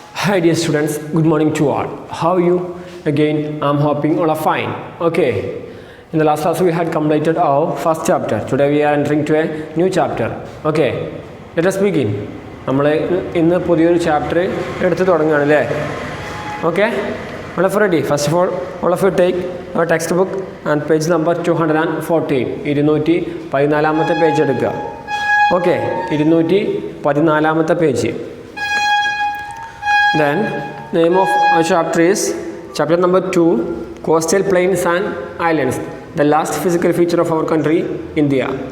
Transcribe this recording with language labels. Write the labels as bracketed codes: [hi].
[en] Hi dear students, good morning to all. How are you? Again, I'm hoping all are fine. Okay. In the last class we had completed our first chapter. Today we are entering to a new chapter. Okay. Let us begin. [ml] നമ്മൾ ഇന്ന് പുതിയൊരു chapter എടുത്ത് തുടങ്ങുകയാണല്ലേ. [en] Okay, all of you ready? First of all of you take your textbook and page number 214. [ml] 214-ാമത്തെ page എടുക്കുക. Okay, 214-ാമത്തെ page. [en] Then name of our chapter is chapter number 2, Coastal Plains and Islands, the last physical feature of our country, India.